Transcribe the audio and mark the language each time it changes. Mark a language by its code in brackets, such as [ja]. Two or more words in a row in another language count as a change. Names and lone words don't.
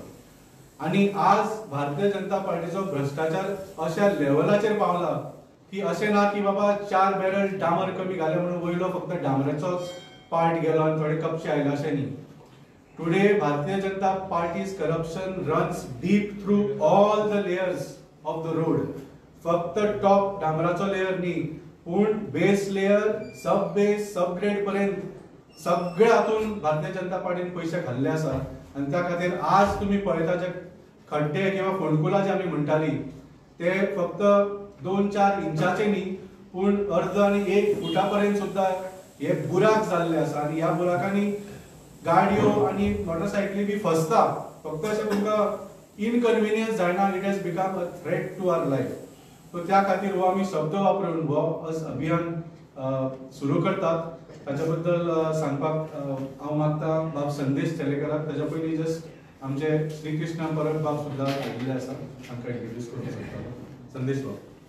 [kok] आनी आज भारतीय जनता पार्टीचो भ्रष्टाचार अशा लेवलाचेर पावला की अशें ना की बाबा 4 बॅरल डांबर कमी घाले म्हणून वयलो फक्त डांबराचोच पार्ट गेलो आनी थोडे कपशे आयले अशें न्ही. [en] Today भारतीय जनता पार्टीज corruption runs deep through all the layers of the road. [kok] फक्त टॉप डांबराचो लेयर न्ही पूण [en] base layer, sub base, sub grade [kok] पर्यंत सगळ्या हातून भारतीय जनता पार्टीन पयशे घाल्ले आसा. आनी त्या खातीर आज तुमी पळयता जे खड्डे किंवा फोंडकुलां जे आमी म्हणटाली ते फक्त 2-4 इंचाचे न्ही पूण अर्द आनी 1 फुटा पर्यंत सुद्दां हे बुराक जाल्ले आसा. आनी ह्या बुराकांनी गाडयो आनी मोटरसायकली बी फसता. फक्त अशें तुमकां इनकन्विनियन्स जायना, [en] It has become a threat to our life. [kok] सो त्या खातीर हो आमी शब्द वापरून हो अभियान सुरू करतात. ताच्या बद्दल सांगपाक हांव मागता बाब संदेश तेलेकराक. ताच्या पयलीं जस्ट आमचे श्री कृष्ण परब बाब सुद्दां आयिल्ले आसा, तांकां इंट्रोड्यूस करूंक सोदता. संदेश बाब.